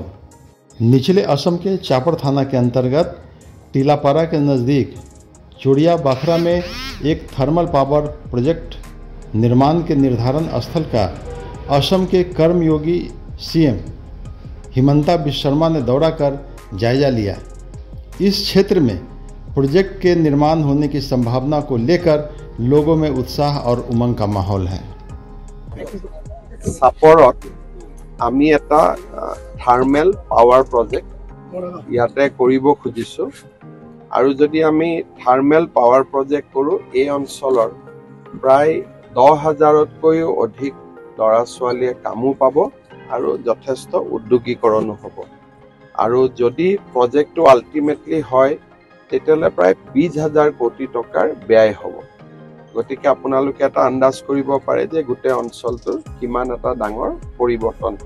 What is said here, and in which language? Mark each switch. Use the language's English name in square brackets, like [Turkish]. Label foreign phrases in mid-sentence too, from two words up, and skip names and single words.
[Hindi] निचले असम के चापर थाना के अंतर्गत टीलापारा के नज़दीक चोड़िया बाखरा में एक थर्मल पावर प्रोजेक्ट निर्माण के निर्धारण स्थल का असम के कर्मयोगी सीएम हेमंता बिश्व शर्मा ने दौरा कर जायजा लिया। इस क्षेत्र में प्रोजेक्ट के निर्माण होने की संभावना को लेकर लोगों में उत्साह और उमंग का माहौल है। [Assamese] চাপৰত আমি এটা [English] thermal power project [Assamese] যাতে কৰিব খুজিছো আৰু যদি আমি [English] thermal power project [Assamese] কৰো এই অঞ্চলৰ প্ৰায় 10,000तकৈও অধিক লৰা ছোৱালীয়ে কামো পাব আৰু যথেষ্ট উদ্যোগীকৰণ হ'ব। আৰু যদি প্ৰজেক্টটো আল্টিমেটলি হয় তেতিয়ালে প্ৰায় 20,000 কোটি টকাৰ ব্যয় হ'ব। গতিকে আপোনালোকে এটা আন্দাজ কৰিব পাৰে যে গোটেই অঞ্চলটোৰ কিমান এটা ডাঙৰ পৰিৱৰ্তন হ'ব।